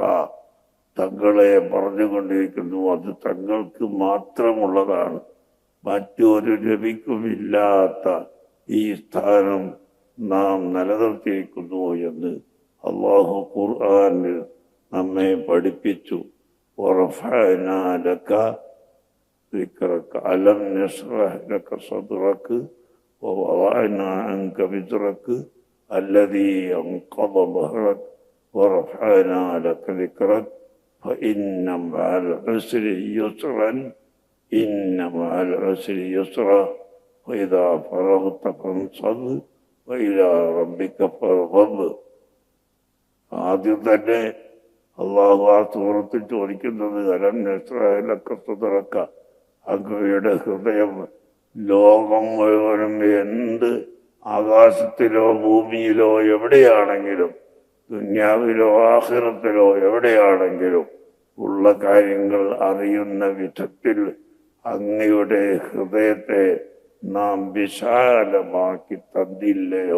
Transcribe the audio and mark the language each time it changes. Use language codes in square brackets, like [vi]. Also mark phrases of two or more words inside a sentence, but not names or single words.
[ml] തങ്ങളെ പറഞ്ഞുകൊണ്ടിരിക്കുന്നു, അത് തങ്ങൾക്ക് മാത്രമുള്ളതാണ്, മറ്റൊരു നബിക്കും ഇല്ലാത്ത ഈ സ്ഥാനം നാം നിലനിർത്തിയിരിക്കുന്നു എന്ന് അല്ലാഹു ഖുർആനിൽ നമ്മെ പഠിപ്പിച്ചു. [ar] ورفعنا لك ذكرك ألم نشرح لك صدرك ووضعنا عنك وزرك الذي أنقض ظهرك ورفعنا لك ذكرك فإن مع العسر يسرا إن مع العسر يسرا وإذا فرغت فانصب وإلى ربك فارغب. [ml] ആദ്യം തന്നെ അള്ളാഹു ആ സൂറത്തിൽ ചോദിക്കുന്നത് [ar] ألم نشرح صدرك, [ml] അങ്ങയുടെ ഹൃദയം ലോകം മുഴുവനും എന്ത് ആകാശത്തിലോ ഭൂമിയിലോ എവിടെയാണെങ്കിലും ദുന്യാവിലോ ആഖിറത്തിലോ എവിടെയാണെങ്കിലും ഉള്ള കാര്യങ്ങൾ അറിയുന്ന വിധത്തിൽ അങ്ങയുടെ ഹൃദയത്തെ നാം വിശാലമാക്കി തന്നില്ലയോ?